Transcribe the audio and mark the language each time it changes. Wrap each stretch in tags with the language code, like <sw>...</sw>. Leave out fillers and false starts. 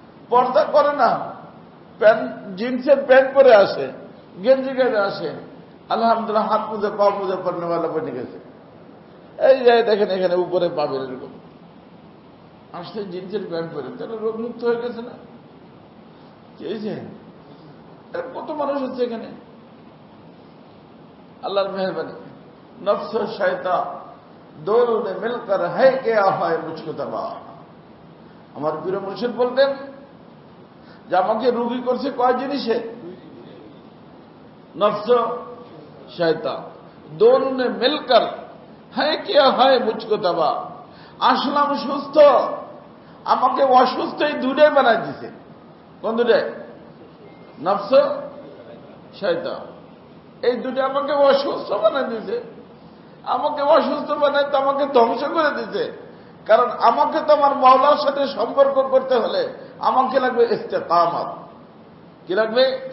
<bn>পর্দা করে না, জিন্সের প্যান্ট পরে আসে, গেঞ্জি গায়ে আসে, আলহামদুলিল্লাহ হাত মুজে পা মুজে পড়নেওয়ালা বনে গেছে। এই যায় দেখেন এখানে উপরে পাবেন এরকম আসছে জিন্সের প্যান্ট পরে, তাহলে রোগ মুক্ত হয়ে গেছে না? কত মানুষ হচ্ছে এখানে, আল্লাহর মেহরবানি।</bn> <hi>নফস শয়তান দোনों ने मिलकर है क्या है मुझको तबाह।</hi> <bn>আমার প্রিয় মুর্শিদ বলতেন যে আমাকে রোগী করছে কয় জিনিসে?</bn> <hi>নফস শয়তান দোনों ने मिलकर है क्या है मुझको तबाह।</hi> <bn>আসলাম সুস্থ, আমাকে অসুস্থ, এই দুটাই বানাই দিছে। কোন দুটাই? নফস শয়তান, এই দুটো আমাকে অসুস্থ বানাই দিছে। আমাকে অসুস্থ বানাই তো আমাকে ধ্বংস করে দিতে। কারণ আমাকে তো আমার মাওলার সাথে সম্পর্ক করতে হলে আমাকে লাগবে ইস্তেকামত। কি লাগবে?</bn>